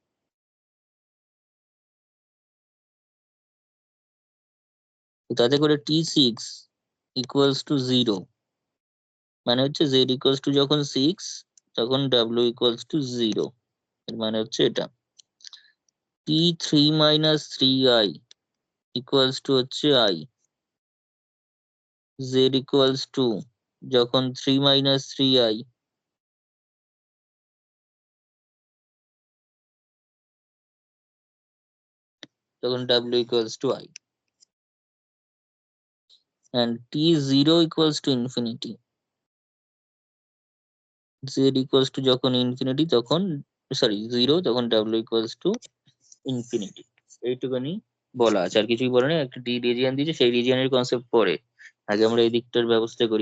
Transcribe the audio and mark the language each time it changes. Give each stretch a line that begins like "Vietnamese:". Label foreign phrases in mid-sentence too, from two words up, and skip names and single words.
Bangla: তো তাতে করে T6
English: equals to
Bangla: 0, মানে হচ্ছে z
English: equals to
Bangla: যখন 6 তখন w
English: equals to
Bangla: 0, এর মানে হচ্ছে এটা। T3
English: minus 3i equals to
Bangla: হচ্ছে i, z
English: equals to
Bangla: যখন 3 মাইনাস 3i তখন w
English: equals to
Bangla: i, and T0
English: equals to infinity,
Bangla: z
English: equals to
Bangla: যখন ইনফিনিটি তখন, সরি 0, তখন w
English: equals to infinity.
Bangla: এইটুখানি বলা আছে, আর কিছুই বলে না। একটা
English: D region
Bangla: দিয়েছে, সেই রিজিয়নের কনসেপ্ট পরে আগে আমরা এই দিকটার ব্যবস্থা করি।